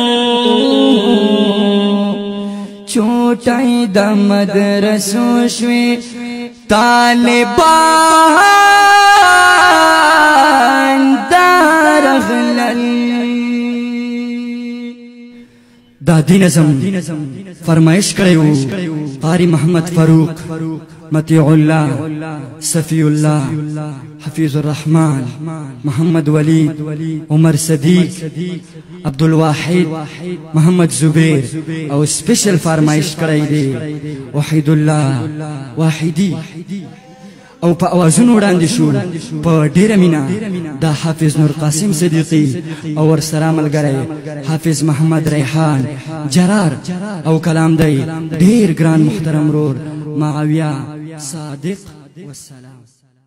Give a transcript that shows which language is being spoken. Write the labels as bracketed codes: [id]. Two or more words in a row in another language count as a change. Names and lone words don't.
[ps] چوٹی د مدرسو شوی طالبان درغلل دا دین ازم فرمائش کریو قاری محمد فاروق مطیع اللہ صفی اللہ حفیظ الرحمن محمد ولید عمر صدیق عبدالواحد محمد زبیر او سپیشل فرمائش کرائی دے وحید اللہ واحدی او په اوازونو وړاندې شو په ډیره مینا دا حافظ نور قاسم صدیقی او ورسره ملګری حافظ محمد ریحان جرار او کلام دی ډیر ګران محترم رور معاویه صادق والسلام.